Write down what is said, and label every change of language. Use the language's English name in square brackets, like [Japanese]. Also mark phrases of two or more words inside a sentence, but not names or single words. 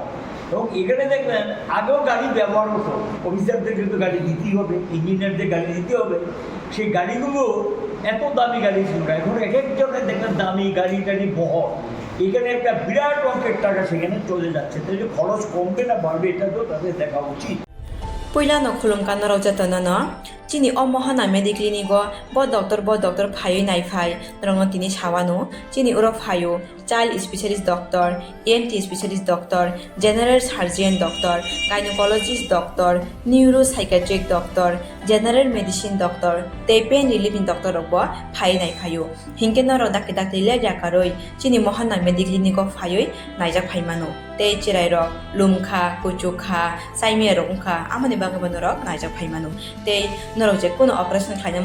[Bangla] এবং এখানে দেখবেন আগেও গাড়ি ব্যবহার হতো, অফিসারদের কিন্তু গাড়ি দিতেই হবে, ইঞ্জিনিয়ারদের গাড়ি দিতে হবে। সেই গাড়িগুলো এত দামি গাড়ি ছিল না, এখন এক একজনের দেখবেন দামি গাড়ি বহর। এখানে একটা বিরাট অঙ্কের টাকা সেখানে চলে যাচ্ছে। তাই খরচ কমবে না বাড়বে, এটা তো তাদের দেখা উচিত। [Kok Borok] Puilano khulumkan naro jatana no chini o mohana mediclinigo bo doctor phayo nai phai rongno tini chawano chini uro phayo [English] child specialist doctor, ENT specialist doctor, general surgeon doctor, gynecologist doctor, neuropsychiatric doctor, general medicine doctor, [Kok Borok] tei pain relieving doctor rokbo phai nai phayo hingke naro dakte le jakaroi chini mohana mediclinigo phayo naijak phaimano tei chirai rok lumkha kuchukha saime rok ungkha amani bagabano rok naijak phaimano tei norok je kono operation khaina